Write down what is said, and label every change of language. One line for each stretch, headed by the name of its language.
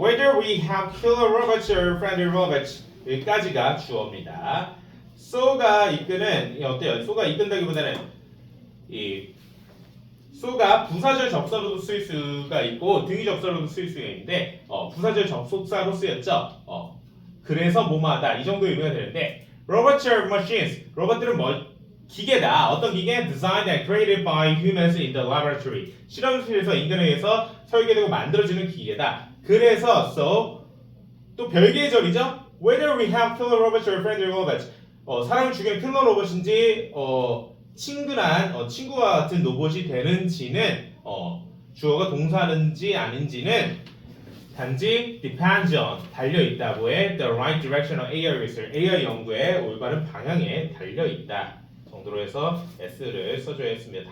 English: Whether we have killer robots or friendly robots
Korean: 여기까지가 주어입니다. so가 이끄는 어때요? so가 이끈다기보다는 이 so가 부사절 접사로도 쓰일 수가 있고 등위 접사로도 쓰일 수가 있는데 부사절 접속사로 쓰였죠. 그래서 뭐뭐하다 이 정도 의미가 되는데
English: robots are machines
Korean: 로봇들은 기계다. 어떤 기계?
English: Designed and created by humans in the laboratory.
Korean: 실험실에서 인간에 의해서 설계되고 만들어지는 기계다. 그래서 so 또 별개의 절이죠.
English: Whether we have killer robots or friendly robots.
Korean: 사람을 죽이는 킬러 로봇인지 친근한 친구와 같은 로봇이 되는지는 주어가 동사인지 아닌지는 단지
English: depends on
Korean: 달려있다고의
English: the right direction of AI research
Korean: AI 연구의 올바른 방향에 달려있다 정도로 해서 S를 써줘야 했습니다.